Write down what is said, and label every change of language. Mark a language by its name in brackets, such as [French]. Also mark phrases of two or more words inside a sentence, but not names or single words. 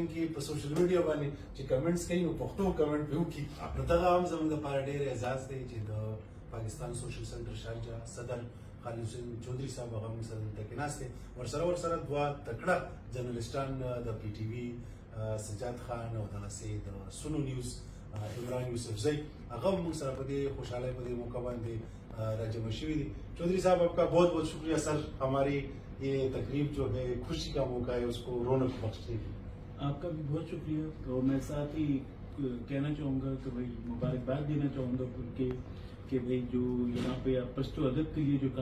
[Pashto] کې په سوشل میډیا باندې چې کمنټس کوي نو پښتو کمنټ پرې وکړي نو دغه هم زموږ لپاره ډېر اعزاز دی چې د پاکستان سوشل سنټر شارجه صدر خالد حسین چودري صاحب هغه موږ سره دلته کېناست دی ورسره دوه تکړه جرنلسټان د پی ټي وي سجاد خان او دغسې د سونو نیوز عمران یوسفزئی هغه موږ سره په دې خوشحالۍ په دې موقع باندې راجمع شوي دي چودھری صاحب [Urdu] آپ کا بہت بہت شکریہ سر ہماری یہ تقریب جو ہے خوشی کا موقع ہے اس کو رونق بخشنے کی آپ کا بھی بہت شکریہ اور میں ساتھ ہی کہنا چاہوں گا کہ بھائی مبارکباد دینا چاہوں گا کہ بھائی جو یہاں پہ آپ پشتو ادب کے لیے جو